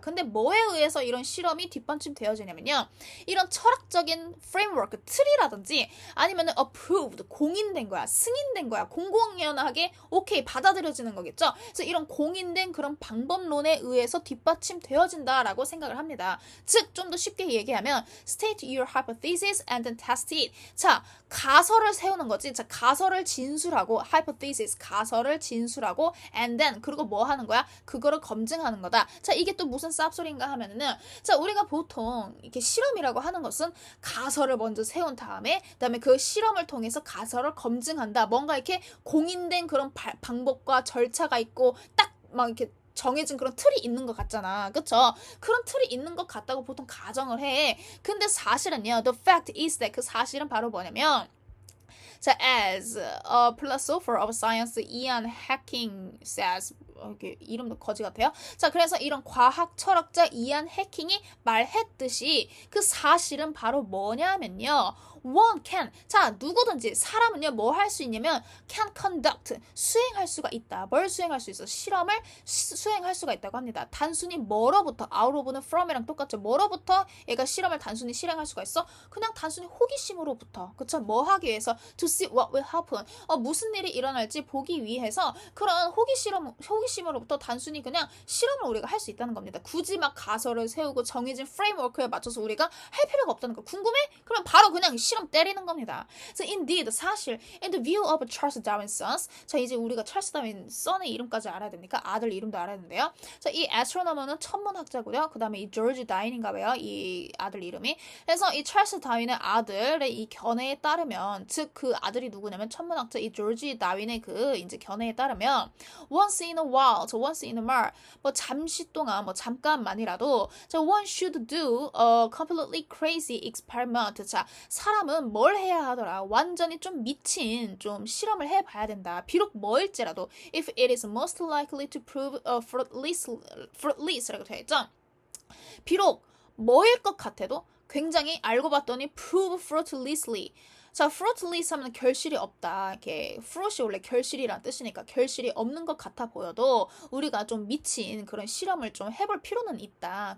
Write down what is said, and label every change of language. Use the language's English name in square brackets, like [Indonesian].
[Korean] 근데 뭐에 의해서 이런 실험이 뒷받침되어지냐면요, 이런 철학적인 framework, 틀이라든지 아니면 approved, 공인된 거야, 승인된 거야, 공공연하게 오케이 받아들여지는 거겠죠. 거겠죠. 그래서 이런 공인된 그런 방법론에 의해서 뒷받침되어진다라고 생각을 합니다. 즉, 좀 더 쉽게 얘기하면 [English] state your hypothesis and then test it. [Korean] 자, 가설을 세우는 거지. 자, 가설을 진술하고 hypothesis, 가설을 진술하고 and then 그리고 뭐 하는 거야? 그거를 검증하는 거다. 자, 이게 또 무슨 쌉소리인가 하면은 자, 우리가 보통 이렇게 실험이라고 하는 것은 가설을 먼저 세운 다음에 그다음에 그 실험을 통해서 가설을 검증한다. 뭔가 이렇게 공인된 그런 방법과 절차가 있고 딱 막 이렇게 정해진 그런 틀이 있는 것 같잖아. 그쵸? 그런 틀이 있는 것 같다고 보통 가정을 해. 근데 사실은요. [English] The fact is that [Korean] 그 사실은 바로 뭐냐면 자, [English] as a philosopher of science, Ian Hacking says [Korean] 이렇게 이름도 거지 같아요. 자, 그래서 이런 과학 철학자 이안 해킹이 말했듯이 그 사실은 바로 뭐냐면요. [English] One can. [Korean] 자, 누구든지 사람은요 뭐 할 수 있냐면 can conduct. 수행할 수가 있다. 뭘 수행할 수 있어? 실험을 수행할 수가 있다고 합니다. 단순히 뭐로부터 out of는 from이랑 똑같죠. 뭐로부터 얘가 실험을 단순히 실행할 수가 있어? 그냥 단순히 호기심으로부터. 그쵸? 뭐 하기 위해서 [English] to see what will happen. [Korean] 무슨 일이 일어날지 보기 위해서 그런 호기심으로부터 단순히 그냥 실험을 우리가 할 수 있다는 겁니다. 굳이 막 가설을 세우고 정해진 프레임워크에 맞춰서 우리가 할 필요가 없다는 거. 궁금해? 그럼 바로 그냥 실험 때리는 겁니다. [English] So indeed, 사실 in the view of Charles Darwin's sons. [Korean] 자, 이제 우리가 찰스 다윈 son의 이름까지 알아야 됩니까? 아들 이름도 알아야 되는데요. 자, 이 astronomer는 천문학자고요. 그 다음에 이 조지 다윈인가 봐요. 이 아들 이름이. 그래서 이 찰스 다윈의 아들의 이 견해에 따르면 즉 그 아들이 누구냐면 천문학자 이 조지 다윈의 그 이제 견해에 따르면 [English] once in a while, [Korean] 저 once in a while 뭐 잠시 동안 뭐 잠깐만이라도 저 [English] one should do a completely crazy experiment. [Korean] 자, 사람은 뭘 해야 하더라? 완전히 좀 미친 좀 실험을 해봐야 된다. 비록 뭐일지라도 [English] if it is most likely to prove fruitless라고 [Korean] 되어 있죠. 비록 뭐일 것 같아도 굉장히 알고 봤더니 [English] prove fruitlessly. [Korean] 자, fruitless 하면 결실이 없다. 이렇게 fruit이 원래 결실이란 뜻이니까 결실이 없는 것 같아 보여도 우리가 좀 미친 그런 실험을 좀 해볼 필요는 있다.